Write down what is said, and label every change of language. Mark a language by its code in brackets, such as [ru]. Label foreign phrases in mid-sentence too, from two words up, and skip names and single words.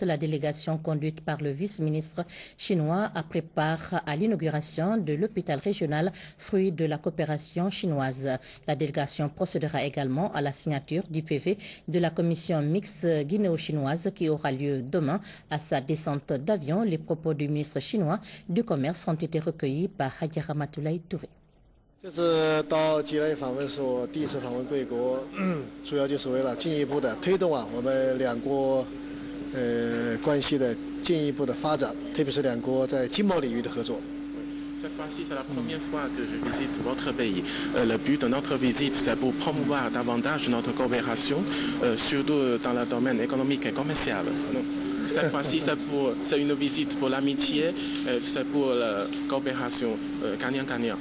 [fr] La délégation conduite par le vice-ministre chinois a pris part à l'inauguration de l'hôpital régional, fruit de la coopération chinoise. La délégation procédera également à la signature du PV de la commission mixte guinéo-chinoise qui aura lieu demain. À sa descente d'avion, les propos du ministre chinois du Commerce ont été recueillis par Hadji Ramatoulaye Touré. [zh] 这次到吉莱访问是我第一次访问贵国，主要就是为了进一步的推动我们两国关系的进一步的发展，特别是两国在经贸领域的合作。 [fr] Cette fois-ci, c'est la première fois que je visite votre pays. Le but de notre visite, c'est pour promouvoir davantage notre coopération, surtout dans le domaine économique et commercial. Donc, cette fois-ci, c'est une visite pour l'amitié, c'est pour la coopération gagnant-gagnant.